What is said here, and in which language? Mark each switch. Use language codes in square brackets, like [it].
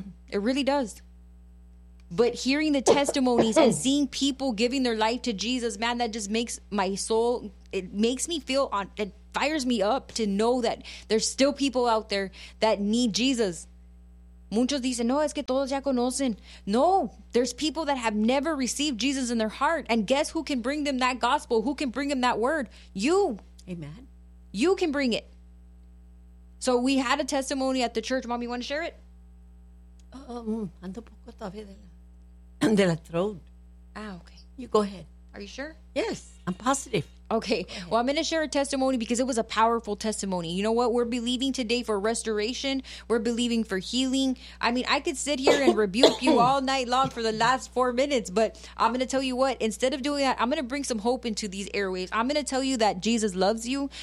[en] It really does. But hearing the testimonies and seeing people giving their life to Jesus, man, that just makes my soul, it makes me feel, it fires me up to know that there's still people out there that need Jesus. [es] Muchos dicen, no, es que todos ya conocen. [en] No, there's people that have never received Jesus in their heart. And guess who can bring them that gospel? Who can bring them that word? You. Amen. You can bring it. So we had a testimony at the church. Mom, you want to share it? [es] Ando poco todavía de la [en] throat. Ah, okay. You go ahead. Are you sure? Yes, I'm positive. Okay, well, I'm going to share a testimony because it was a powerful testimony. You know what? We're believing today for restoration. We're believing for healing. I mean, I could sit here and rebuke you all night long for the last 4 minutes, but I'm going to tell you what. Instead of doing that, I'm going to bring some hope into these airwaves. I'm going to tell you that Jesus loves you.